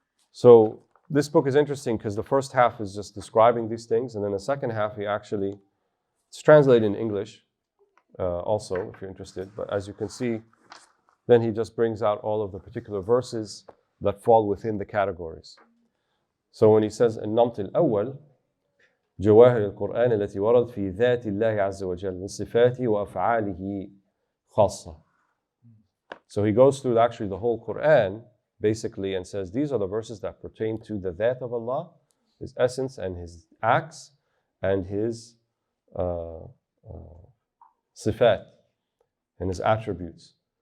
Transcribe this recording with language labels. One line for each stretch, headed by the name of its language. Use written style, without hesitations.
English: So this book is interesting because the first half is just describing these things, and then the second half it's translated in English also, if you're interested. But as you can see, then he just brings out all of the particular verses that fall within the categories. So when he says,
Arabic: النمط الأول جواهر القرآن التي ورد في ذات الله عز وجل من صفاته وأفعاله خاصة.
English: So he goes through actually the whole Qur'an basically and says these are the verses that pertain to the that of Allah, His essence and His acts and His sifat and His attributes.